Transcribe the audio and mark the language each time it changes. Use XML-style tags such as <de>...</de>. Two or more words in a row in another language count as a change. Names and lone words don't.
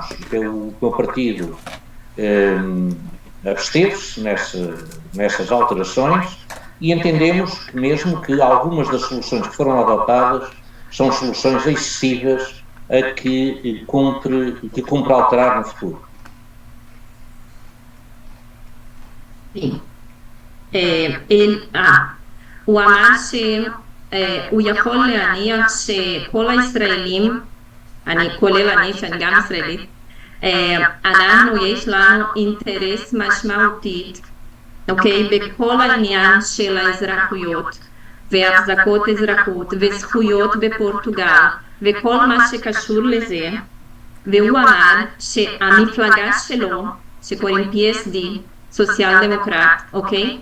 <pt>O meu partido absteve-se nessas alterações e entendemos que mesmo que algumas das soluções que foram adotadas são soluções excessivas a que cumpre alterar no futuro. Sim.</pt> <he>הוא אמר שהוא יכול להניח שכל הישראלים, כולל אני שאני גם ישראלית, יש לנו אינטרס משמעותית, אוקיי, בכל העניין של האזרחויות והחזקות אזרחות וזכויות בפורטוגל וכל מה שקשור לזה, והוא אמר שהמפלגה שלו, שקוראים PSD, סוציאל דמוקרט, אוקיי?</he>